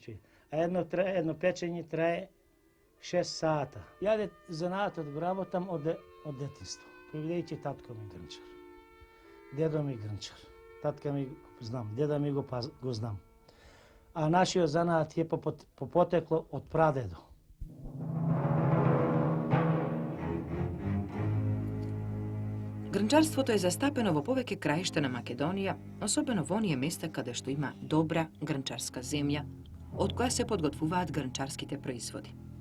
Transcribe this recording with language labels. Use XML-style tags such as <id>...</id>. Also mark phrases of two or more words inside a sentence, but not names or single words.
<mk>А едно печење трае 6 сата. Јаде занаатот го работам од детинство. Превидејќи татко ми грнчар. Дедо ми грнчар. Татка ми знам, деда ми го знам. А нашиот занаат е по потекло од прадедо. Грнчарство е застапено во повеќе краишта на Македонија, особено в оние места каде што има добра грнчарска земја, од која се подготвуваат грнчарските производи.</mk>